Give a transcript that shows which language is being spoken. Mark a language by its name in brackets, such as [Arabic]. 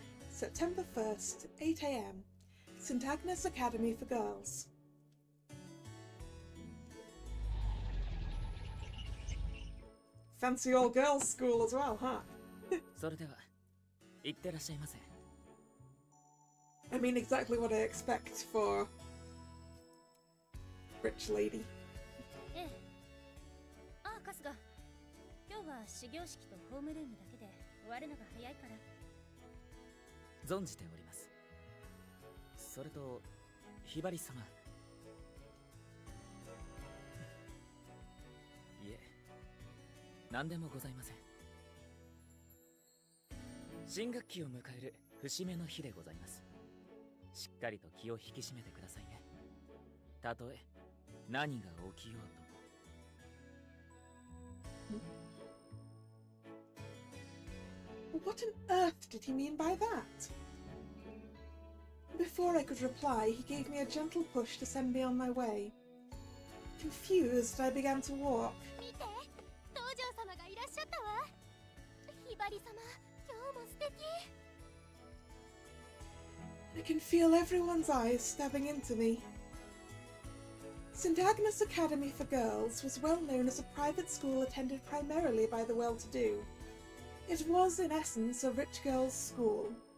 [English] September 1st, 8 AM, St. Agnes Academy for Girls. Fancy all-girls school as well, huh? [Japanese] それでは、行ってらっしゃいませ。 [English] I mean exactly what I expect for rich lady. [Japanese] ええ。ああ、春日。今日は始業式とホームルームだけで終わるのが早いから。存じております。それと、ひばり様。いえ、何でもございません。新学期を迎える節目の日でございます。しっかりと気を引き締めてくださいね。たとえ何が起きようとも。 [English] What on earth did he mean by that? Before I could reply, he gave me a gentle push to send me on my way. Confused, I began to walk. [Japanese] 見て、道場様がいらっしゃったわ。ひばり様、今日も素敵。 [English] I can feel everyone's eyes stabbing into me. St. Agnes Academy for Girls was well known as a private school attended primarily by the well-to-do. It was, in essence, a rich girls' school.